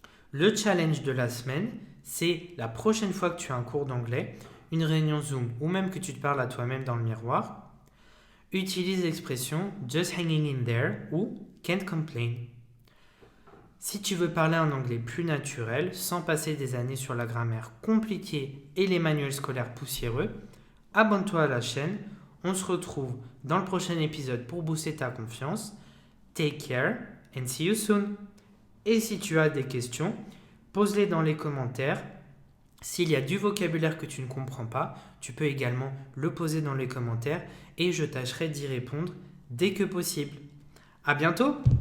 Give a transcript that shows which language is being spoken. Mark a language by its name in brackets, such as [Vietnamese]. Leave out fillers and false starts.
[French] Le challenge de la semaine, c'est la prochaine fois que tu as un cours d'anglais, une réunion Zoom ou même que tu te parles à toi-même dans le miroir, utilise l'expression [English] just hanging in there [French] ou [English] can't complain. [French] Si tu veux parler un anglais plus naturel, sans passer des années sur la grammaire compliquée et les manuels scolaires poussiéreux, abonne-toi à la chaîne. On se retrouve dans le prochain épisode pour booster ta confiance. [English] Take care and see you soon. [French] Et si tu as des questions, pose-les dans les commentaires. S'il y a du vocabulaire que tu ne comprends pas, tu peux également le poser dans les commentaires et je tâcherai d'y répondre dès que possible. À bientôt!